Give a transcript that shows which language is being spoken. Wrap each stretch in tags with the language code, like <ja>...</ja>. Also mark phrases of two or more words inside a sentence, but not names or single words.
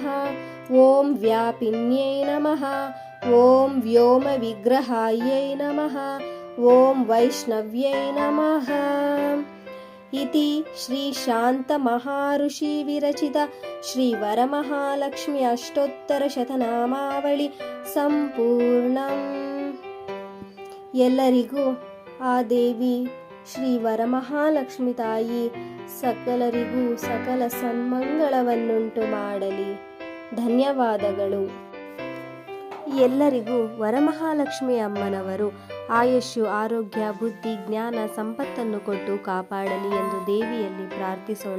<sa>ॐ व्यापिन्यै नमः। ॐ व्योमविग्रहायै नमः। ॐ वैष्णव्यै नमः। इति श्री शान्तमहाऋषि विरचित श्रीवरमहालक्ष्मी अष्टोत्तरशतनामावಳಿ ಸಂಪೂರ್ಣಂ.</sa> <kn>ಎಲ್ಲರಿಗೂ ಆ ದೇವಿ ಶ್ರೀ ವರಮಹಾಲಕ್ಷ್ಮಿ ತಾಯಿ ಸಕಲರಿಗೂ ಸಕಲ ಸನ್ಮಂಗಳವನ್ನುಂಟು ಮಾಡಲಿ. ಧನ್ಯವಾದಗಳು. ಎಲ್ಲರಿಗೂ ವರಮಹಾಲಕ್ಷ್ಮಿ ಅಮ್ಮನವರು ಆಯುಷ್ಯು, ಆರೋಗ್ಯ, ಬುದ್ಧಿ, ಜ್ಞಾನ, ಸಂಪತ್ತನ್ನು ಕೊಟ್ಟು ಕಾಪಾಡಲಿ ಎಂದು ದೇವಿಯಲ್ಲಿ ಪ್ರಾರ್ಥಿಸೋಣ.</kn>